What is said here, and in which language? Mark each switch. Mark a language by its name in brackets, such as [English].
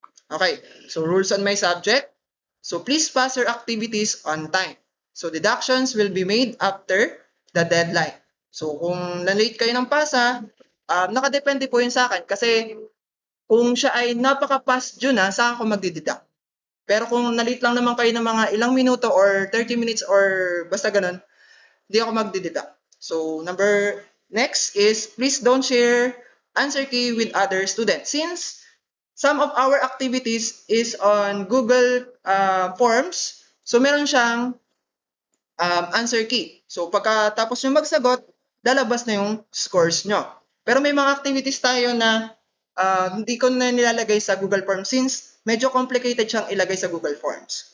[English] Okay, so rules on my subject. So please pass your activities on time. So deductions will be made after the deadline. [Filipino] So kung na-late kayo ng pasa, nakadepende po yun sa akin kasi kung siya ay napaka-fast dyan saan ako magdideduct. Pero kung na-late lang naman kayo ng mga ilang minuto or 30 minutes or basta ganun, hindi ako magdideduct. [English] So next is please don't share answer key with other students. Since some of our activities is on Google Forms, so [Filipino] meron siyang [English] answer key. [Filipino] So pagkatapos nyo magsagot, lalabas na yung scores nyo. Pero may mga activities tayo na hindi ko na nilalagay sa Google Forms since medyo complicated siyang ilagay sa Google Forms.